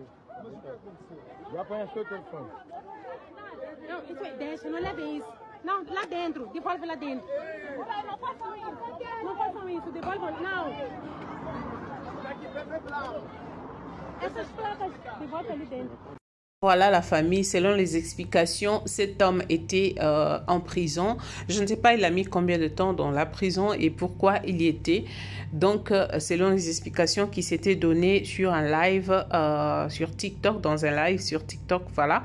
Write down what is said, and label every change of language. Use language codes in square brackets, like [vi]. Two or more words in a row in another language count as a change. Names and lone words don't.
[pt] Já apanhaste o telefone. Não, isso é, deixa, não leve isso. Não, lá dentro, devolve lá dentro. Não façam isso, devolvam, não. Essas placas, devolve ali dentro. [fr] Voilà la famille, selon les explications, cet homme était en prison. Je ne sais pas il a mis combien de temps dans la prison et pourquoi il y était. Donc, selon les explications qui s'étaient données sur un live sur TikTok, dans un live sur TikTok, voilà.